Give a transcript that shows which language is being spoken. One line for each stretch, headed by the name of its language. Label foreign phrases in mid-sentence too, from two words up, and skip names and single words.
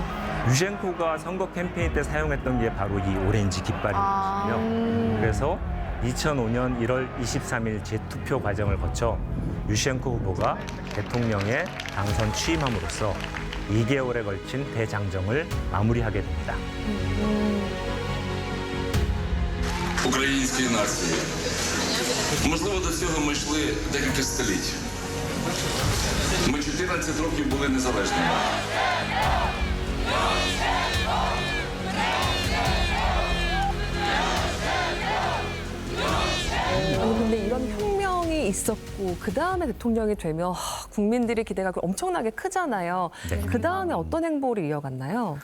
Korean: 유셴코가 선거 캠페인 때 사용했던 게 바로 이 오렌지 깃발이거든요. 그래서 2005년 1월 23일 재투표 과정을 거쳐 유셴코 후보가 대통령에 당선 취임함으로써 2개월에 걸친 대장정을 마무리하게 됩니다.
Ukrainian: Української нації. Можливо, до цього ми йшли декілька століть. Ми 14 років були незалежними.
Korean: 근데 이런 혁명이 있었고 그 다음에 대통령이 되면 국민들의 기대가 엄청나게 크잖아요. 네. 그 다음에 어떤 행보를 이어갔나요?